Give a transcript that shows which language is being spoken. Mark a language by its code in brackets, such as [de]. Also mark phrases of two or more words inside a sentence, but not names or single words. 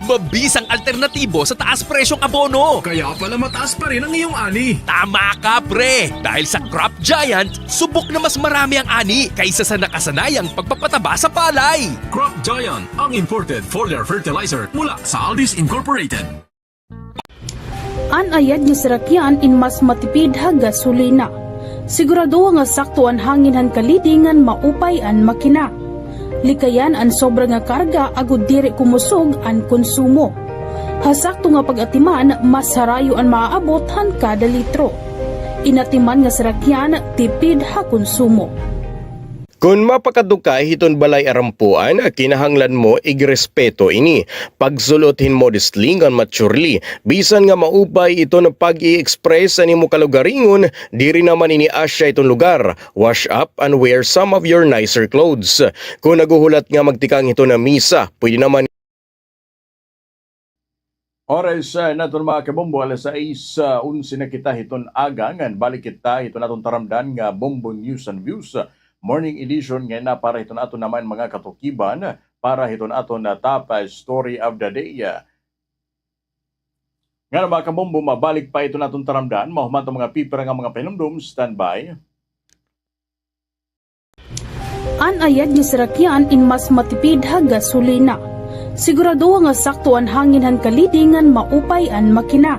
[tl] Mabisang alternatibo sa taas presyong abono. Kaya pala mataas pa rin ang iyong ani. Tama ka pre. Dahil sa Crop Giant, subok na mas marami ang ani kaysa sa nakasanayang pagpapataba sa palay. Crop Giant, ang [en] imported foliar fertilizer [tl] mula sa Aldis Incorporated. [war] Anayad nga sirakyan in mas matipid ha gasolina. Sigurado nga sakto ang hangin han kalidingan maupay an makina. Likayan ang sobra nga karga agud diri kumusog ang konsumo. Hasakto nga pag-atiman mas harayo ang maaabot han kada litro. Inatiman nga sirakyan tipid ha konsumo. Kung mapakadukay hiton balay arampuan, kinahanglan mo igrespeto ini. Pagsulothin modestly ngan maturely, bisan nga maupay ito na pag-i-express sa nimo kalugaringon, diri naman ini asya itong lugar. [en] Wash up and wear some of your nicer clothes. [war] Kung naguhulat nga magtikang ito na misa, pwede naman Oras naton mga kabombo, alas 6:11 na kita hiton aga, ngan balik kita ito naton taramdan nga Bombo News and Views. [en] Morning edition [war] nga na para ito nato naman mga katukiban para ito nato na [en] top story of the day. [war] Nga na mga kabombo, mabalik pa ito natong taramdan, mahuman ito mga pipira nga mga pinumdum, standby. Anayad nga sirakyan in mas matipid ha gasolina. Sigurado nga sakto ang hangin han kalidingan maupay an makina.